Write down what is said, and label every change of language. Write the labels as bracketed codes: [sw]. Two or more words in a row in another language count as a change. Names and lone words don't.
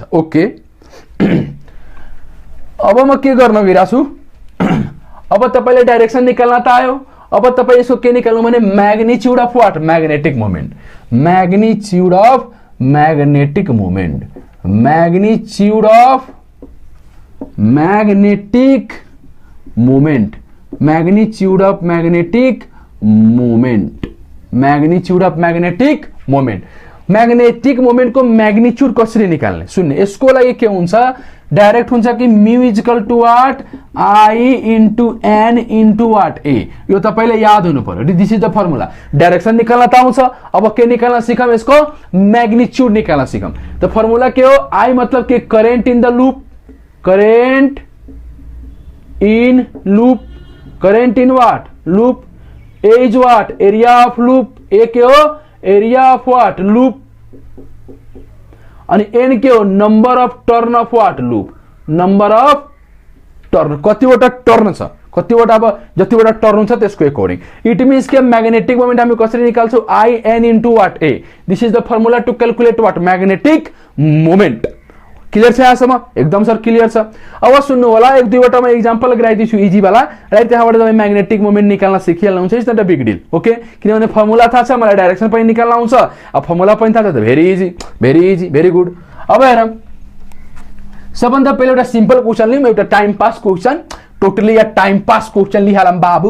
[ne] ओके, अब म के गर्न गइरहेको छु, अब तपाईले डाइरेक्सन निकाल्न त आयो, अब तपाई यसको के निकाल्नु भने [en] magnitude of what magnetic moment, magnitude of magnetic moment, magnitude of magnetic moment, magnitude of magnetic moment, magnitude of magnetic moment. magnetic moment [ne] को मैग्नीट्यूड कसरी निकाल्ने सुन्ने। यसको लागि के हुन्छ डाइरेक्ट हुन्छ कि [en] mu equal to what I into N into what A, [ne] यो तपाईले याद हुनु पर्यो। [en] this is the formula. [ne] डाइरेक्सन निकाल्न त आउँछ, अब के निकाल्न सिकौं यसको मैग्नीट्यूड निकाल्न सिकौं। त फर्मुला के हो आई मतलब के [en] current in the loop, current in loop, current in what loop, A is what area of loop, [ne] ए के हो [en] area of what loop, [ne] अनि एन के हो [en] number of turn of what loop, number of turn, [ne] कतिवटा टर्न छ, कतिवटा अब जतिवटा टर्न हुन्छ त्यसको अकॉर्डिंग। [en] it means [ne] के मैग्नेटिक मोमेंट हामी कसरी निकाल्छौं [en] I N into what A. this is the formula to calculate what magnetic moment. [ne] क्लियर छ यहाँसम्म? एकदम सर क्लियर छ। अब सुन्नु होला एक दुईवटा म एक्जाम्पल गराइदिन्छु इजी वाला, राइट? त्यहाँबाट तपाईँ म्याग्नेटिक मोमेन्ट निकाल्न सिकिहाल्नुहुन्छ, [en] it's not a big deal. [ne] ओके, किनभने फर्मुला थाहा छ मलाई, डाइरेक्सन पनि निकाल्न आउँछ, अब फर्मुला पनि थाहा छ त [en] very easy, very easy, very good. [ne] अब हेरौँ, सबभन्दा पहिला एउटा [en] simple question [ne] लिउँ, एउटा [en] time pass question, totally ya time pass question [ne] लिहालौँ बाबु।